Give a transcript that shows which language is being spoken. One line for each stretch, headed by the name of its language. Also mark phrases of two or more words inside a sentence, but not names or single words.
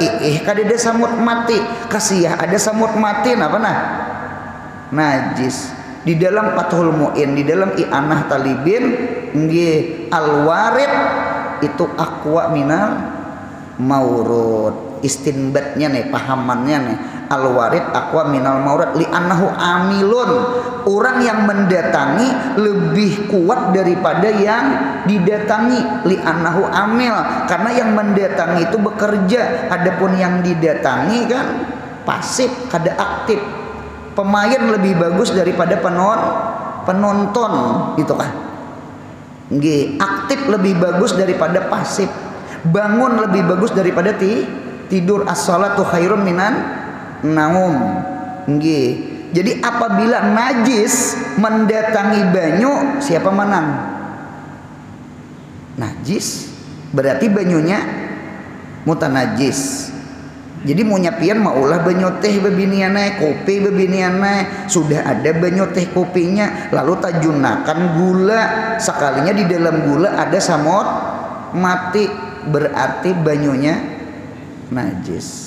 Banjar: Kadeda samut mati, kasih ada samut mati apa nah? Najis. Di dalam Fathul Muin, di dalam I'anah Talibin, nggih al-warid itu
Arabic: aqwa minal maurud.
Banjar: Istinbatnya nih, pahamannya nih,
Arabic: al-warid aqwa minal maurud li annahu amilun.
Banjar: Orang yang mendatangi lebih kuat daripada yang didatangi,
Arabic: li annahu amil,
Banjar: karena yang mendatangi itu bekerja, adapun yang didatangi kan pasif, kada aktif.
Indonesian: Pemain lebih bagus daripada penonton gitu kan. Nggih, aktif lebih bagus daripada pasif. Bangun lebih bagus daripada tidur.
Arabic: As-shalatu khairum minan naum.
Indonesian: Nggih.
Banjar: Jadi apabila najis mendatangi banyu, siapa menang? Najis. Berarti banyunya mutanajis. Jadi mau nyapian maulah banyu teh bebiniannya, kopi bebiniannya, sudah ada banyu teh kopinya, lalu tajunakan gula, sekalinya di dalam gula ada samot mati, berarti banyunya najis.